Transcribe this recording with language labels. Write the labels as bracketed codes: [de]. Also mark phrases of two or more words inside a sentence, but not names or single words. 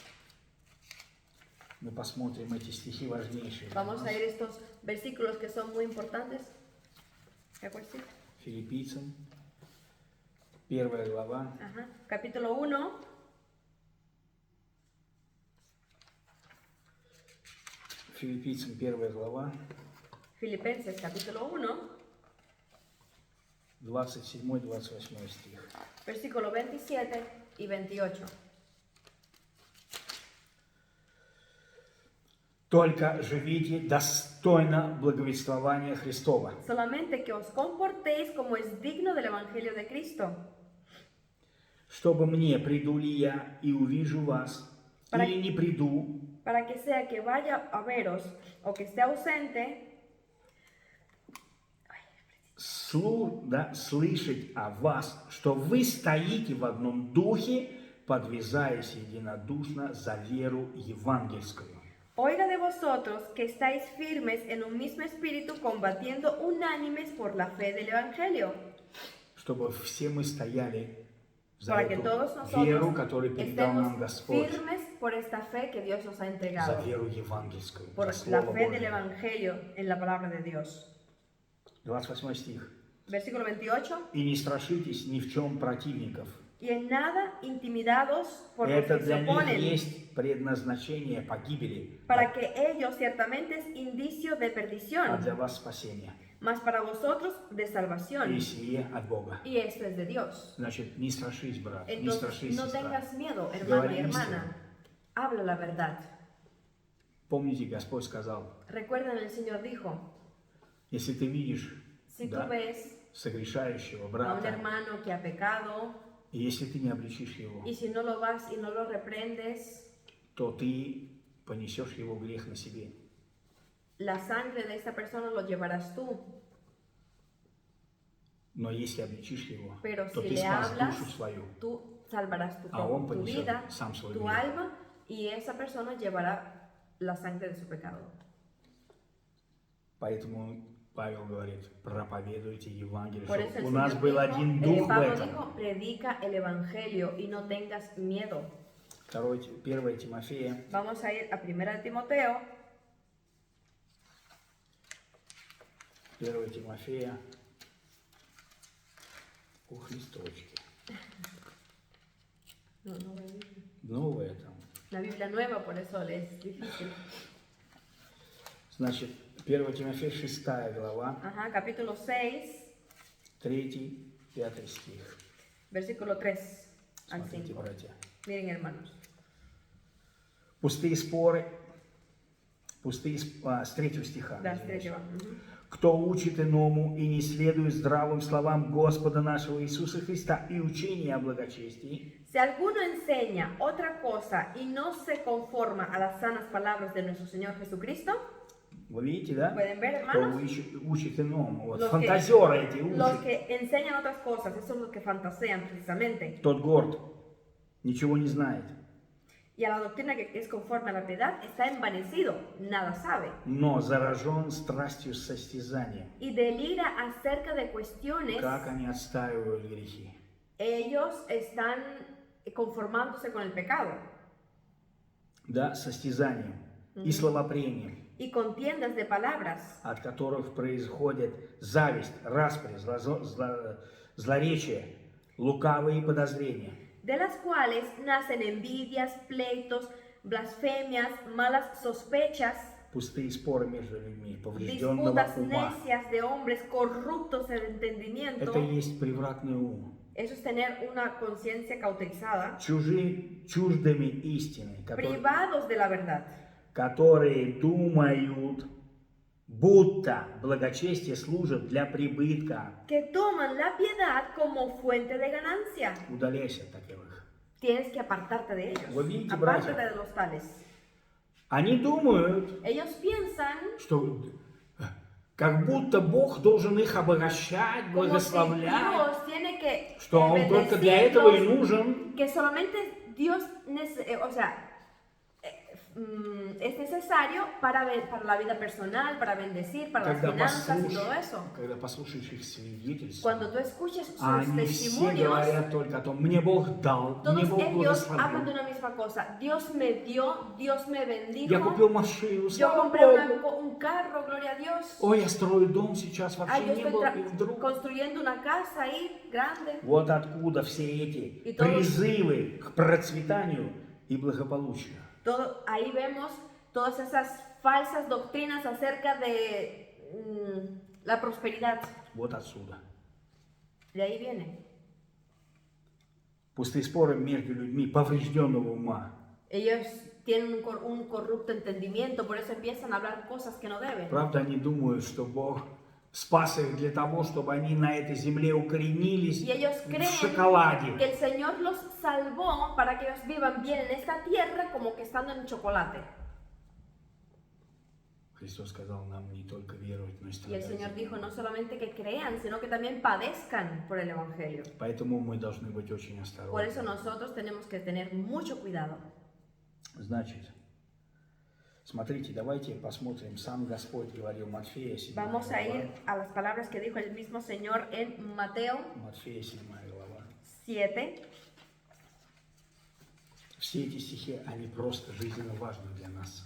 [ru] Мы посмотрим эти стихи важнейшие. для [es] Vamos [ru] нас. [es] a ir estos versículos que son muy importantes. ¿Qué cuesta? [ru] Филиппийцам. 1 глава, [es] Ajá. Capítulo 1, [ru] Филиппийцам 1 глава, [es] Filipenses capítulo 1, [ru] 27-28 стих. [es] versículo 27 y 28. [ru] Только живите достойно благовествования Христова, [es] Solamente que os comportéis como es digno del Evangelio de Cristo, [ru] чтобы мне, приду ли я и увижу вас, [es] Para- [ru] или не приду, [es] para que sea que vaya a veros o que esté ausente, [ru] слышать о вас, что вы стоите в одном духе, подвязаясь единодушно за веру евангельскую. [es] oiga de vosotros que estáis firmes en un mismo espíritu, combatiendo unánimes por la fe del Evangelio, [ru] Чтобы все мы стояли за [es] para que [ru] эту [es] todos [ru] веру, [es] nosotros [ru] которую передал нам [es] estemos [ru] Господь, [es] firmes por esta fe que Dios nos ha [ru] за [es] entregado, [ru] веру евангельскую, [es] por [ru] за [es] la [ru] Слово [es] fe del [ru] Божие. [es] Evangelio en la palabra de Dios. [ru] 28 стих. [es] Versículo 28. [ru] И не страшитесь ни в чем противников. [es] Y en nada intimidados por los [ru] Это [es] que se [ru] для них [es] oponen, [ru] есть предназначение погибели, [es] para que ellos ciertamente es indicio de [ru] а [es] perdición, [ru] для вас спасение. [es] mas para vosotros de salvación. [ru] И сие от Бога. [es] Y esto es de Dios. [ru] Значит, не страшись, брат, не [es] Entonces, [ru] страшись, [es] no [ru] сестра. [es] tengas miedo, hermano y [ru] Говори [es] hermana. Habla la verdad. [ru] Помните, Господь сказал, [es] Recuerden, el Señor dijo, [ru] если ты видишь [es] si tú ves [ru] согрешающего [es] a un [ru] брата, [es] hermano que ha pecado, [ru] и если ты не обличишь его, [es] y si no lo vas y no lo reprendes, [ru] то ты понесешь его грех на себе. [es] la sangre de esta persona lo llevarás tú. [ru] Но если обличишь его, [es] Pero [ru] то [es] si [ru] ты [es] le [ru] спас [es] hablas, [ru] душу свою. [es] tú salvarás tu, [ru] А он [es] tu [ru] понесет [es] vida, [ru] сам свой [es] tu [ru] грех. [es] alma, y esa persona llevará la sangre de su pecado. [ru] Поэтому Павел говорит, проповедуйте Евангелие, [es] Por eso [ru] чтобы [es] el [ru] у нас [es] Señor [ru] был [es] dijo, [ru] один дух в [es] Pablo [ru] этом. [es] dijo, predica el Evangelio y no tengas miedo. [ru] 1 Тимофея, [es] Vamos a ir a 1 Timoteo, [ru] 1 Тимофея, ух, листочки. [es] no, [ru] Новое там. [es] la Biblia nueva, por eso le es difícil. [ru] Значит, 1 Тимофея 6 глава, [es] Ajá, capítulo 6, [ru] 3-5 стих. [es] versículo 3 al [ru] Смотрите, [es] 5. [ru] братья. [es] Miren, hermanos. [ru] Пустые споры, с 3 стиха. Да, с извиняюсь. [es] 3. Ujú. [ru] Кто учит иному и не следует здравым словам Господа нашего Иисуса Христа и учения о благочестии, [es] Si alguno enseña otra cosa y no se conforma a las sanas palabras de nuestro Señor Jesucristo, [ru] вы видите, да? [es] ¿pueden ver, [ru] Кто [es] hermanos? [ru] учит иному. Вот, [es] Los [ru] фантазеры эти [es] Los [ru] учат. [es] que enseñan otras cosas, esos son los que fantasean precisamente. [ru] Тот горд, ничего не знает, [es] Y a la doctrina que es conforme a la piedad está envanecido, nada sabe. [ru] но заражен страстью состязания. [es] Y delira acerca de cuestiones, [ru] Как они отстаивают грехи. [es] ellos están conformándose con el pecado. [ru] Да, состязанием и словопрением, [es] Y contiendas de palabras, [ru] от которых происходит зависть, распри, злоречие, лукавые подозрения. [es] de las cuales nacen envidias, pleitos, blasfemias, malas sospechas, [ru] Пустые споры между людьми, поврежденного [es] disputas [ru] ума. [es] necias de hombres corruptos en entendimiento. [ru] Это и есть превратный ум. [es] Eso es tener una conciencia cauterizada, [ru] Чуждыми истины, [es] privados de la verdad, [ru] которые думают, будто благочестие служит для прибытка. [es] que toman la piedad como fuente de ganancia. [ru] Удаляйся от таковых. [es] Tienes que apartarte de ellos. [ru] Вы видите, [es] Apártate [ru] братья? [es] de los tales. [ru] Они думают, [es] Ellos piensan [ru] что как будто Бог должен их обогащать, [es] como si [ru] благословлять, [es] Dios tiene que [ru] что Он только для этого и [es] bendecirlos, [ru] нужен. [es] que solamente Dios, es necesario para la vida personal, para bendecir, para las finanzas y todo eso. [ru] Когда послушаешь их свидетельства, [es] Cuando tú escuches sus [ru] они все [es] testimonios, [ru] говорят только о том, мне Бог дал, мне [es] todos [ru] Бог [es] ellos hablan de [ru] благословил. [es] una misma cosa. Dios me dio, Dios me [ru] Я [es] bendijo. [ru] купил машину, [es] Yo [ru] слава [es] compré [ru] Богу. [es] un carro, gloria a Dios. [ru] Ой, я строю дом сейчас, [es] Ah, [ru] вообще [es] yo [ru] не [es] estoy [ru] был, и вдруг. [es] construyendo una casa ahí, grande. [ru] Вот откуда все эти [es] И todos- [ru] призывы к процветанию и благополучию. [es] Todo, ahí vemos todas esas falsas doctrinas acerca de la prosperidad. [ru] Вот отсюда. [es] De ahí viene. [ru] Пустые споры между людьми поврежденного ума. [es] Ellos tienen un corrupto entendimiento, por eso empiezan a hablar cosas que no deben. [ru] Правда, они думают, что Бог спас их для того, чтобы они на этой земле укоренились [es] Y ellos [ru] в [es] creen [ru] шоколаде. [es] que el Señor los salvó para que ellos vivan bien en esta tierra como que estando en chocolate. [ru] Христос сказал нам не только веровать, но и [es] Y el [ru] страдать. [es] Señor dijo no solamente que crean, sino que también padezcan por el Evangelio. [ru] Поэтому мы должны быть очень [es] Por eso [ru] осторожны. [es] nosotros tenemos que tener mucho cuidado. [ru] Значит, смотрите, давайте посмотрим. Сам Господь говорил Матфея 7 [es] Vamos a [ru] глава. [es] ir a las palabras que dijo el mismo Señor en Mateo [ru] Матфея 7 глава. [es] 7. [ru] Все эти стихи, они просто жизненно важны для нас.